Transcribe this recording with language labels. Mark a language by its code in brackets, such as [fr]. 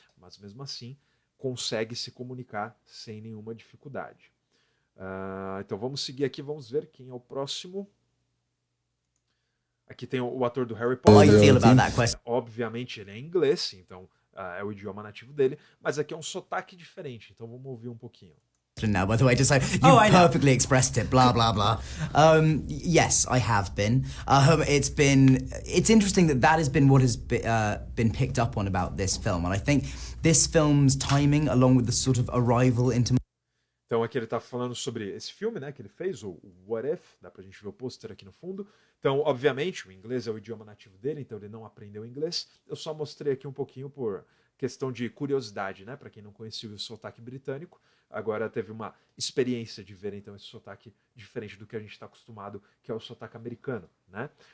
[pt] Mas mesmo assim consegue se comunicar sem nenhuma dificuldade. Então vamos seguir aqui, vamos ver quem é o próximo. Aqui tem o ator do Harry Potter. Obviamente ele é inglês, então é o idioma nativo dele, mas aqui é um sotaque diferente, então vamos ouvir um pouquinho. [en] Now, by the way, just so you perfectly expressed it, blah blah blah. Yes, I have been. It's interesting that has been what has been picked up on about this film, and I think this film's timing, along with the sort of arrival into. [pt] Então aqui ele tá falando sobre esse filme, né, que ele fez, o What If, dá pra gente ver o pôster aqui no fundo. Então, obviamente, o inglês é o idioma nativo dele, então ele não aprendeu inglês. Eu só mostrei aqui um pouquinho por questão de curiosidade, né, para quem não conhecia o sotaque britânico. Agora teve uma experiência de ver então esse sotaque diferente do que a gente está acostumado, que é o sotaque americano, né?